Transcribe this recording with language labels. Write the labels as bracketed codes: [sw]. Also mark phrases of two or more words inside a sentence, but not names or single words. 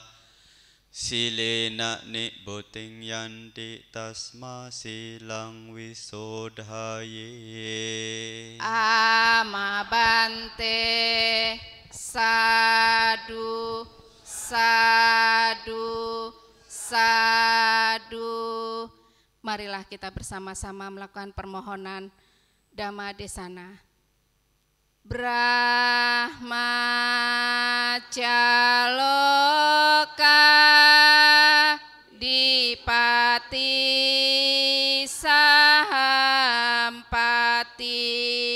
[pi] Silena nibbutting yanti tasma silang wisodhaye. Amabante. Sadu, sadu, sadu. [id] Marilah kita bersama-sama melakukan permohonan Dhammadesana. [pi] Brahmacaloka dipati sahampati.